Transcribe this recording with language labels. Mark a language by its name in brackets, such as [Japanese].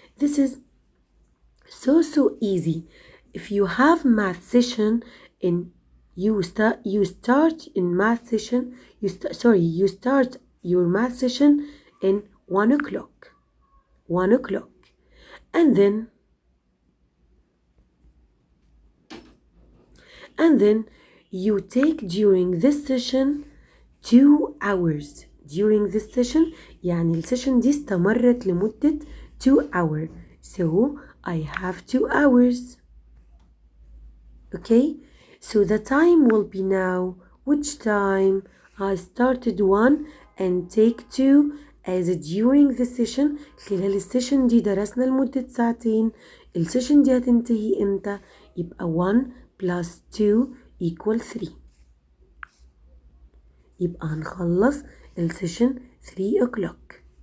[English] This is so easy. If you have math session in you start in math session you start your math session in 1 o'clock. 1 o'clock. And then you take during this session 2 hours. During this session [Arabic] يعني السيشن دي استمرت لمدة 2 hours. [English] So I have 2 hours. Okay? So the time will be now. Which time? I started 1 and take 2 as during the session. [Arabic] خلال السيشن دي درسنا لمدة ساعتين. السيشن دي هتنتهي امتى؟ يبقى [English] 1 plus 2 equal 3. [Arabic] يبقى هنخلص السيشن 3 o'clock.